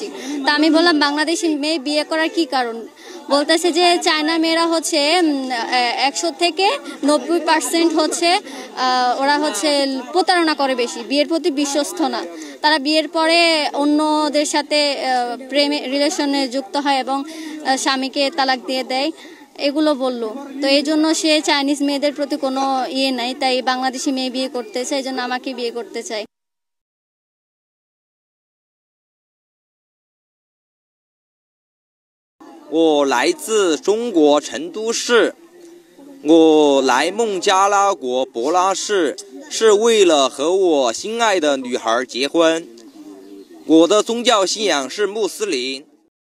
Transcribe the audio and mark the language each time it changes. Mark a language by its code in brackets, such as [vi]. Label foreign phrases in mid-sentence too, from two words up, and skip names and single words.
[bn] তা আমি বললাম বাংলাদেশি মেয়ে বিয়ে করার কি কারণ? বলতেছে যে চায়না মেয়েরা 100 থেকে 90% ওরা প্রতারণা করে বেশি, বিয়ের প্রতি বিশ্বস্ত না। তারা বিয়ের পরে অন্যদের সাথে প্রেমে রিলেশনে যুক্ত হয় এবং স্বামীকে তালাক দিয়ে দেয়, এগুলো বললো। তো এই জন্য সে চাইনিজ মেয়েদের প্রতি কোনো নাই, তাই বাংলাদেশি মেয়ে বিয়ে করতে চাই, এই জন্য আমাকে বিয়ে করতে চাই। [zh] 我来自中国成都市，我来孟加拉国博拉市是为了和我心爱的女孩结婚。我的宗教信仰是穆斯林。